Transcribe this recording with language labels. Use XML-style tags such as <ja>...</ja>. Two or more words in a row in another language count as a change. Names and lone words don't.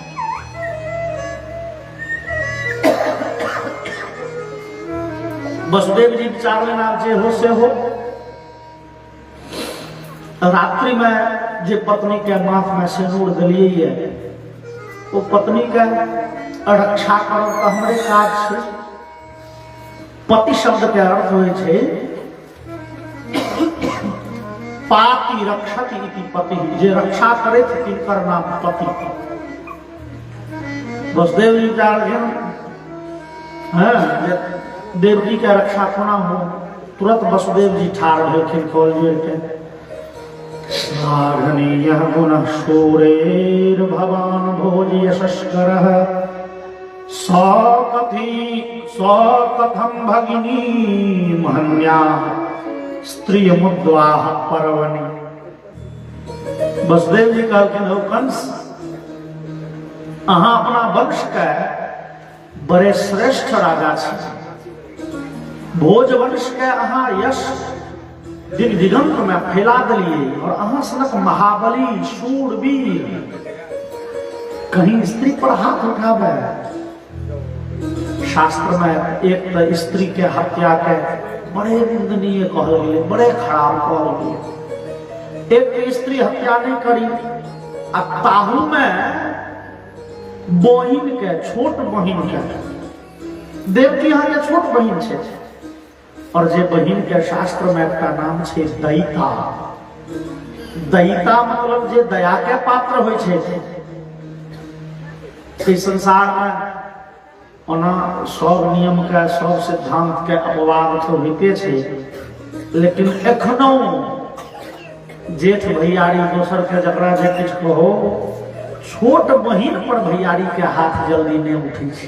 <mai>वसुदेव जी विचार आब जे हो से हो। रात्रि में जे पत्नी के माथ में सिंदूर दिलिए वो पत्नी के रक्षा करब तो हमरे काज छै। पति शब्द के अर्थ होय छै</mai> <sa>पाति रक्षति इति पति,</sa> <mai>जे रक्षा करे तिनकर नाम पति। वसुदेव जी देवकी के रक्षा कोना हो, तुरंत वसुदेव जी ठाड़ भेलखिन खोल जोड़ के।</mai> <sa>श्लाघनीय गुण शूरेर भवान भोज यशस्करः, कथम भगिनी महन्या स्त्री मुद्वाह पर्वणि।</sa> <mai>वसुदेव जी कहलखिन हो कंस, अहाँ अपना वंश के बड़े श्रेष्ठ राजा छी। भोज वंश के अहाँ यश दिग दिगंत में फैला दिलिए, और अहाँ सनक महाबली शूरवीर कहीं स्त्री पर हाथ उठावे। शास्त्र में एक तो स्त्री के हत्या के बड़े निंदनीय कहल गए, बड़े खराब कहल गए। एक स्त्री हत्या नहीं करी, ताहू में बहिन के, छोट बहिन के, देवकी यहाँ के छोट बहिन छे, और जे बहिन के शास्त्र में का नाम छे दयिता। दयिता मतलब जे दया के पात्र होय छे। इस संसार में ओना सब नियम के, सब सिद्धांत के अपवाद तो होते छे, लेकिन एखनो जेठ भैयारी दोसर के जकरा जे किछ कहो, छोट बहिन पर भैयारी के हाथ जल्दी नहीं उठे छे।</mai>